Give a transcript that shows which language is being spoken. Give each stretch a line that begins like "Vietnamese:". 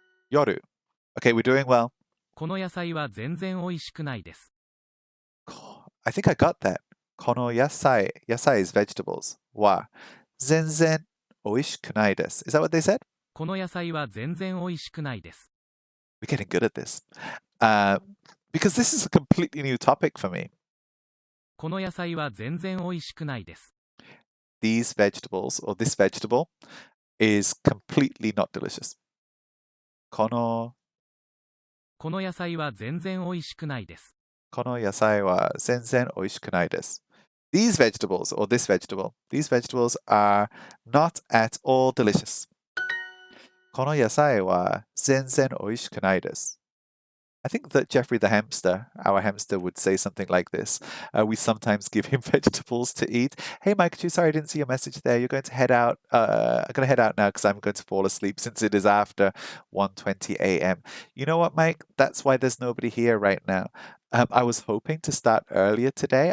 Japanese: 夜。
English: Okay, we're doing well.
Japanese: この野菜は全然美味しくないです。
English: I think I got that.
Japanese: この野菜
English: is vegetables
Japanese: は全然美味しくないです。
English: Is that what they said?
Japanese: この野菜は全然美味しくないです。
English: We're getting good at this. Because this is a completely new topic for me.
Japanese: この野菜は全然美味しくないです。
English: These vegetables, or this vegetable, is completely not delicious.
Japanese: この野菜は全然美味しくないです。この野菜は全然美味しくないです。
English: These vegetables, or this vegetable, these vegetables are not at all delicious.
Japanese: この野菜は全然美味しくないです。
English: I think that Jeffrey the hamster, our hamster, would say something like this. We sometimes give him vegetables to eat. Hey, Mike, sorry I didn't see your message there. You're going to head out. I'm going to head out now because I'm going to fall asleep since it is after 1:20 a.m. You know what, Mike? That's why there's nobody here right now. I was hoping to start earlier today.